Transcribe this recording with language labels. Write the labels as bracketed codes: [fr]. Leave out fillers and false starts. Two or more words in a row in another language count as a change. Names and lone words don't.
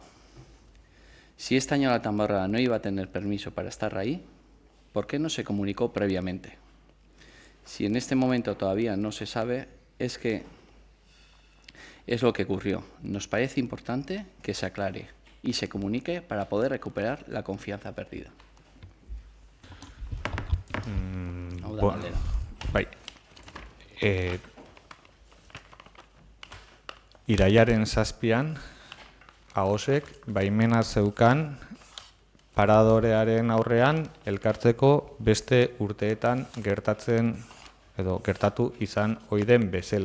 [es] Si este año la tamborrada no iba a tener permiso para estar ahí, ¿por qué no se comunicó previamente? Si en este momento todavía no se sabe, es lo que ocurrió. Nos parece importante que se aclare y se comunique para poder recuperar la confianza perdida. [eu] Irailaren 7an, AOSek baimena zeukan paradorearen aurrean elkartzeko beste urteetan gertatu izan oiden bezala.